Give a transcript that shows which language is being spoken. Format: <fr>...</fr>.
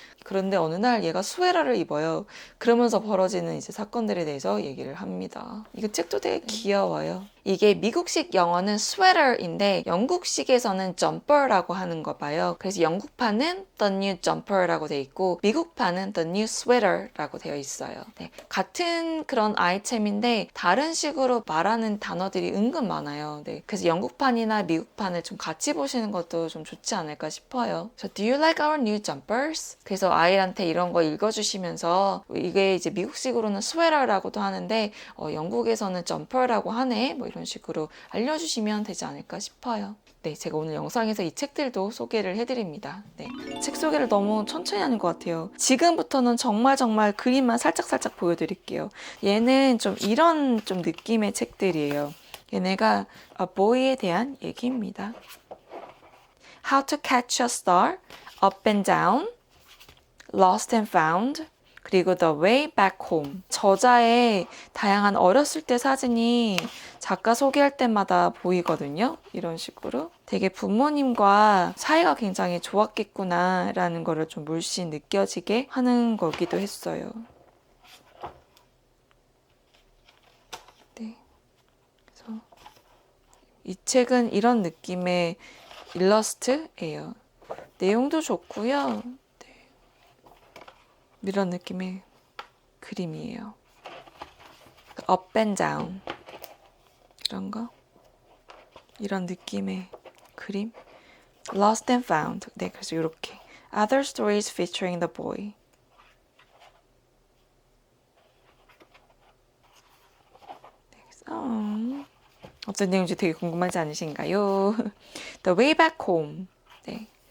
<ko>그런데 어느 날 얘가 스웨터를 입어요. 그러면서 벌어지는 이제 사건들에 대해서 얘기를 합니다. 이거 책도 되게 귀여워요. 이게 미국식 영어는 sweater인데 영국식에서는 jumper라고 하는 거 봐요. 그래서 영국판은 the new jumper라고 돼 있고 미국판은 the new sweater라고 되어 있어요. 네, 같은 그런 아이템인데 다른 식으로 말하는 단어들이 은근 많아요. 네, 그래서 영국판이나 미국판을 좀 같이 보시는 것도 좀 좋지 않을까 싶어요.</ko> <en>So, do you like our new jumpers?</en> <ko>그래서 아이한테 이런 거 읽어주시면서 이게 이제 미국식으로는 sweater라고도 하는데 영국에서는 jumper라고 하네. 뭐 이런 식으로 알려주시면 되지 않을까 싶어요. 네, 제가 오늘 영상에서 이 책들도 소개를 해드립니다. 네, 책 소개를 너무 천천히 하는 것 같아요. 지금부터는 정말 그림만 살짝 보여드릴게요. 얘는 좀 이런 좀 느낌의 책들이에요. 얘네가 A Boy에 대한 얘기입니다.</ko> <en>How to Catch a Star, Up and Down, Lost and Found, 그리고 The Way Back Home.</en> <ko>저자의 다양한 어렸을 때 사진이 작가 소개할 때마다 보이거든요. 이런 식으로. 되게 부모님과 사이가 굉장히 좋았겠구나 라는 거를 좀 물씬 느껴지게 하는 거기도 했어요. 네. 그래서 이 책은 이런 느낌의 일러스트예요. 내용도 좋고요. 이런 느낌의 그림이에요. Up and down 이런 거 이런 느낌의 그림.</ko> <en>Lost and found.</en> <ko>네, 그래서 이렇게</ko> <en>Other stories featuring the boy.</en> <ko>네, 그래서 어떤 내용인지 되게 궁금하지 않으신가요?</ko> <en>The way back home. 네.</en>